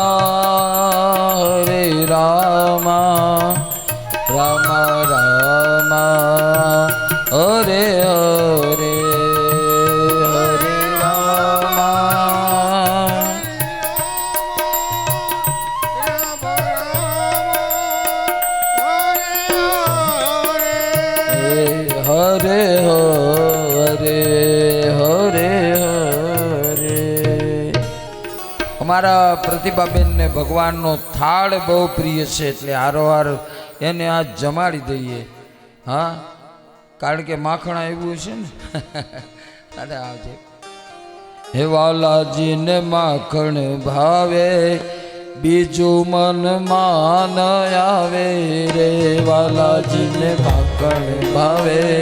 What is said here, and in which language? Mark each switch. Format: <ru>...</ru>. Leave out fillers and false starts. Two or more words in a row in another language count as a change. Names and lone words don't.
<sa>हरे राम राम राम हरे हरे हरे राम हरे हरे हरे हरे</sa> <gu>અમારા પ્રતિભાબેન ને ભગવાનનો થાળ બહુ પ્રિય છે એટલે હારોહાર એને આ જમાડી દઈએ હા કારણ કે માખણ આવ્યું છે ને અરે આવજે હે વાલાજીને માખણ ભાવે બીજું મન માન આવે રે વાલાજીને માખણ ભાવે</gu>